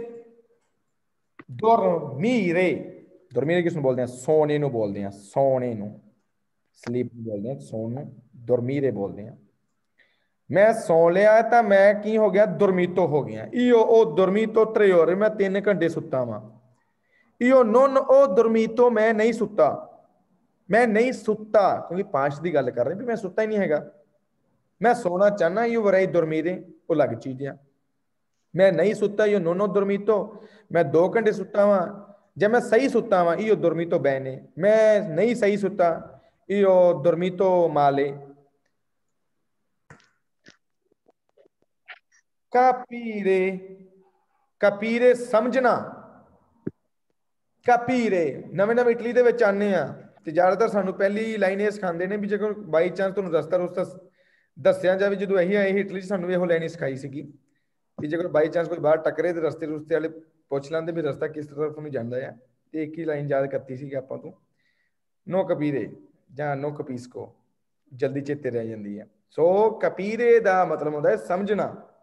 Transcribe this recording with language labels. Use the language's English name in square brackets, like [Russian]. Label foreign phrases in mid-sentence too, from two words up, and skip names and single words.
[Punjabi] ਕਿਸ ਨੂੰ ਬੋਲਦੇ ਆ ਸੋਨੇ ਨੂੰ ਬੋਲਦੇ ਆ ਸੋਨੇ ਨੂੰ ਸਲੀਪ ਬੋਲਦੇ ਆ ਸੌਣ ਨੂੰ dormire ਬੋਲਦੇ ਆ ਮੈਂ ਸੌ ਲਿਆ ਤਾਂ ਮੈਂ ਕੀ ਹੋ ਗਿਆ ਦੁਰਮੀਤੋ ਹੋ ਗਿਆ ਉਹ ਦੁਰਮੀਤੋ 3 ore ਮੈਂ 3 ਘੰਟੇ ਸੁੱਤਾ ਵਾਂ [Italian] non ho dormito [Punjabi] ਮੈਂ ਨਹੀਂ ਸੁੱਤਾ ਕਿਉਂਕਿ ਪਾਂਚ ਦੀ ਗੱਲ ਕਰ ਰਹੇ ਵੀ ਮੈਂ ਸੁੱਤਾ ਹੀ ਨਹੀਂ ਹੈਗਾ ਮੈਂ ਸੋਣਾ ਚਾਹਨਾ [Italian] io vorrei dormire [Punjabi] ਉਹ ਲੱਗ ਚੀਜ਼ ਆ ਮੈਂ ਨਹੀਂ ਸੁੱਤਾ [Italian] non ho dormito [Punjabi] ਮੈਂ 2 ਘੰਟੇ ਸੁੱਤਾ ਵਾਂ ਜੇ ਮੈਂ ਸਹੀ ਸੁੱਤਾ ਵਾਂ [Italian] io dormito bene [Punjabi] ਮੈਂ ਨਹੀਂ ਸਹੀ ਸੁੱਤਾ [Italian] io dormito male [Punjabi] capire ਸਮਝਣਾ capire ਨਵੇਂ ਇਟਲੀ ਦੇ ਵਿੱਚ ਆਨੇ ਆ ਤੇ ਜ਼ਿਆਦਾਤਰ ਸਾਨੂੰ ਪਹਿਲੀ ਲਾਈਨ ਇਹ ਸਿਖਾਉਂਦੇ ਨੇ ਵੀ ਜੇ ਕੋਈ [English] by chance [Punjabi] ਤੁਹਾਨੂੰ ਰਸਤਾ ਦੱਸਿਆ ਜਾਵੇ ਜਦੋਂ ਇਹੀ ਆਏ ਇਟਲੀ 'ਚ ਸਾਨੂੰ ਇਹੋ ਲਾਈਨ ਸਿਖਾਈ ਸੀਗੀ ਵੀ ਜੇ ਕੋਈ [English] by chance [Punjabi] ਕੋਈ ਬਾਹਰ ਟੱਕਰੇ ਤੇ ਰਸਤੇ ਵਾਲੇ ਪੁੱਛ ਲੈਂਦੇ ਵੀ ਰਸਤਾ ਕਿਸ ਤਰਫ ਨੂੰ ਜਾਂਦਾ ਆ ਤੇ ਇੱਕ ਹੀ ਲਾਈਨ ਯਾਦ ਕਰਤੀ ਸੀਗੀ ਆਪਾਂ ਤੋਂ [Italian] no capire [Punjabi] ਜਾਂ [Italian] no capisco [Punjabi] ਜਲਦੀ ਚੇਤੇ ਰਹਿ ਜਾਂਦੀ ਹੈ ਸੋ ਕਪੀਰੇ ਦਾ ਮਤਲਬ ਹੁੰਦਾ ਹੈ ਸਮਝਣਾ